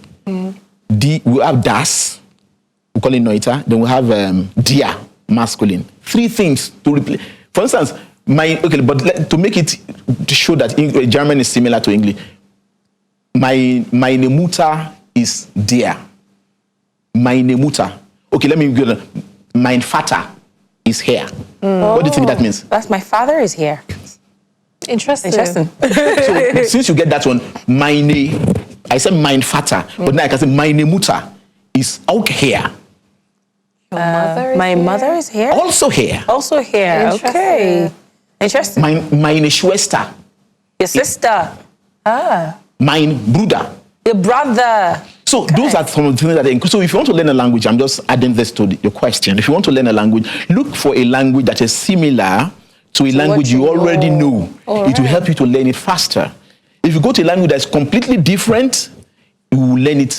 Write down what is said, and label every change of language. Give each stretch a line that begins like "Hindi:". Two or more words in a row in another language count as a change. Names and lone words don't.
English: We have das, we call it Neuter. Then we have dia, masculine. 3 things to replace. For instance, but to make it, to show that German is similar to English,
German: meine Mutter
English: is dear.
German: Meine Mutter.
English: Okay, let me go.
German: Mein Vater
English: is here. What do you think that means? That's my father is here. Interesting. Interesting. So since you get that one, I said
German: mein Vater,
English: but now I can say
German: meine Mutter
English: is auch here. My mother is here. Also here. Also here. Interesting. Okay. Interesting.
German: Meine Schwester.
English: Your sister.
German: Mein Bruder.
English: Your brother. So those are some of the things that so if you want to learn a language, I'm just adding this to your question. If you want to learn a language, look for a language that is similar to a language you already know. It will help you to learn it faster. If you go to a language that's completely different, you will learn it.